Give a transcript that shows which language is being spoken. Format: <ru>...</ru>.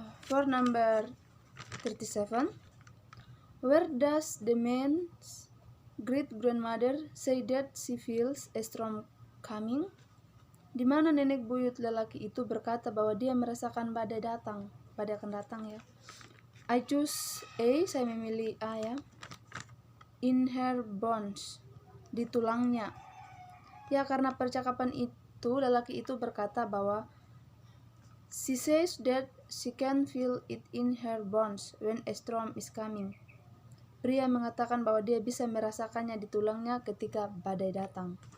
<en>For number 37, where does the man's great-grandmother say that she feels a storm coming?</en> <id>Di mana nenek buyut lelaki itu berkata bahwa dia merasakan badai akan datang ya.</id> <en>I choose A,</en> <id>saya memilih A ya.</id> <en>In her bones,</en> <id>di tulangnya. Ya, karena percakapan itu lelaki itu berkata bahwa</id> <en>she says that she can feel it in her bones when a storm is coming.</en> <id>Pria mengatakan bahwa dia bisa merasakannya di tulangnya ketika badai datang.</id>